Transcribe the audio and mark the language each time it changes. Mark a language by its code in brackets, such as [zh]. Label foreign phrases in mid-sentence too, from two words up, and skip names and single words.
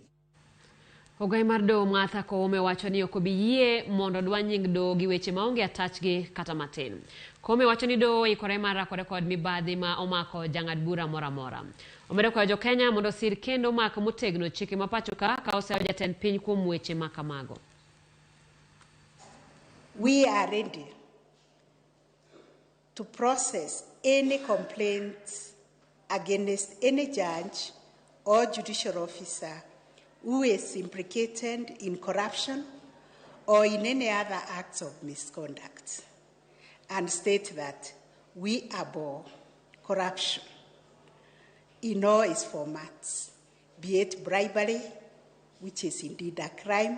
[luo] Ogai mar Doho Martha Koome owachoni ok obi yie mondo dwa nying doho gi weche maonge atachgi kata matin. Koome wachoni doho ikore mar rakore kod mibadhi ma omako jang'ad bura mora mora. Omedo kwayo Jo-Kenya mondo sir kendo mak motegno chike ma pacho ka oseyo jatend piny kuom weche ma kamago. [en] We are ready to process any complaints against any judge or judicial officer who is implicated in corruption or in any other acts of misconduct, and state that we abhor corruption in all its formats, be it bribery, which is indeed a crime.